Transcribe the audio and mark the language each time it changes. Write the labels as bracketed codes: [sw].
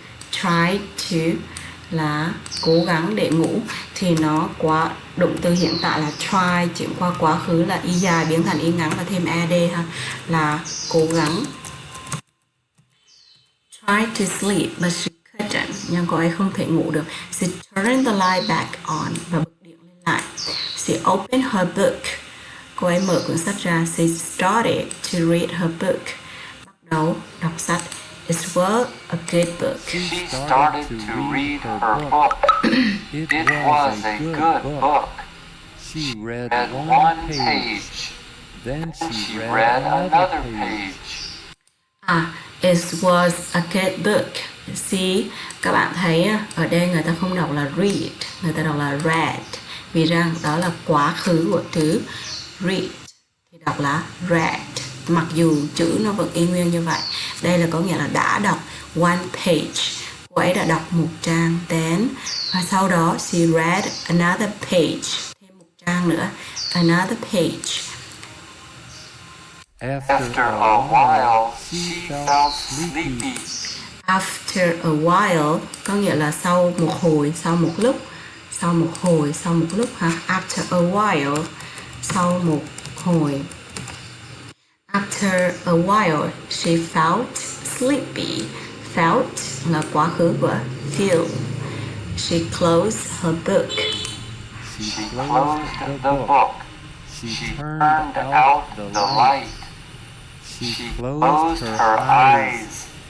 [en] Tried to [vi] là cố gắng để ngủ, thì nó quá động từ hiện tại là try chuyển qua quá khứ là y dài biến thành y ngắn và thêm ed ha, là cố gắng. [en] Tried to sleep but she couldn't, [vi] nhưng cô ấy không thể ngủ được. [en] She turned the light back on, [vi] và bật điện lên lại. [en] She opened her book. [vi] Cô ấy mở cuốn sách ra. [en] She started to read her book. [vi] Bắt đầu đọc sách. [en] It was a good book. She started to read her book. It was a good book. She read one page. Then she read another page. It was a good book. [vi] See, các bạn thấy ở đây người ta không đọc là read, người ta đọc là read, vì rằng đó là quá khứ của từ read, thì đọc là read, mặc dù chữ nó vẫn y nguyên như vậy. Đây là có nghĩa là đã đọc [en] one page. [vi] Cô ấy đã đọc một trang, [en] then [vi] và sau đó [en] she read another page, [vi] thêm một trang nữa, [en] another page. After a while, she felt sleepy. After a while [vi] có nghĩa là sau một hồi, sau một lúc, sau một hồi, sau một lúc ha. [en] After a while, [vi] sau một hồi. [en] After a while, she felt sleepy. [vi] Felt là quá khứ của feel. [en] She closed her book. She closed the book. She turned out the light. She closed her eyes.